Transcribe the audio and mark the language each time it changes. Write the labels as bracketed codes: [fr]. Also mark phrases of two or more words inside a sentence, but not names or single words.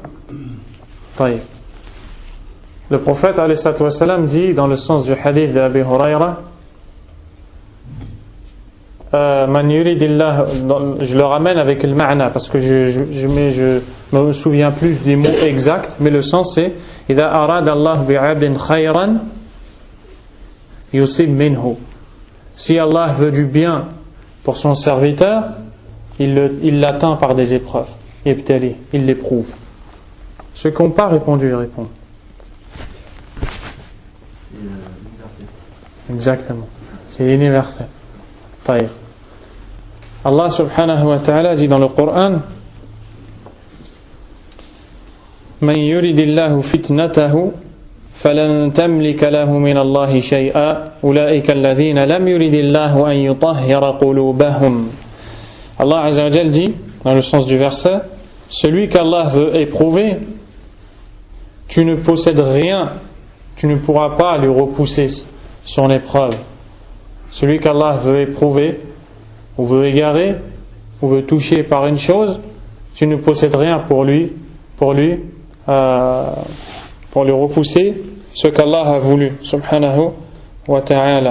[fr] Le prophète [ar] عليه الصلاة والسلام [fr] dit dans le sens du hadith d'Abi Huraira [ar] من يرد الله, [fr] je le ramène avec le ma'na parce que je me souviens plus des mots exacts, mais le sens c'est [ar] إذا أراد الله بعبد خيرا يصب منه. [fr] Si Allah veut du bien pour son serviteur, il l'atteint par des épreuves. Ibtali, il l'éprouve. Ceux qui n'ont pas répondu, ils répondent. Exactement. C'est universel. Taïr. Allah [ar] سبحانه وتعالى [fr] dit dans le Coran [ar] من يرد الله فتنته فلن تملك له من الله شيئا أولئك الذين لم يرد الله أن يطهر قلوبهم. [fr] Allah [ar] عز وجل [fr] dit dans le sens du verset celui qu'Allah veut éprouver, tu ne possèdes rien, tu ne pourras pas lui repousser son épreuve. Celui qu'Allah veut éprouver ou veut égarer ou veut toucher par une chose, tu ne possèdes rien pour lui repousser ce qu'Allah a voulu, [ar] سبحانه وتعالى.